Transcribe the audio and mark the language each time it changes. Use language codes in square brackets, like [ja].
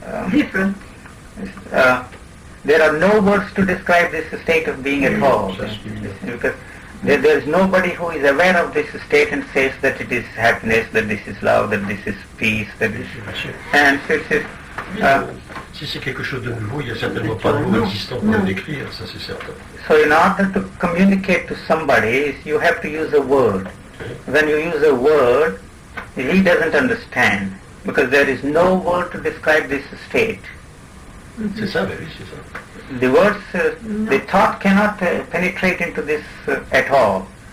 [en] different. there are no words to describe this state of being at all. Because there is nobody who is aware of this state and says that it is happiness, that this is love, that this is peace, that this is... And so [fr] Si c'est quelque chose de nouveau, il n'y a certainement pas de mot existant pour le décrire, ça c'est certain. [en] So in order to communicate to somebody, you have to use a word. When you use a word, he doesn't understand because there is no word to describe this state. [fr] C'est ça, ben oui, c'est ça. [en] The words, the thought cannot penetrate into this at all.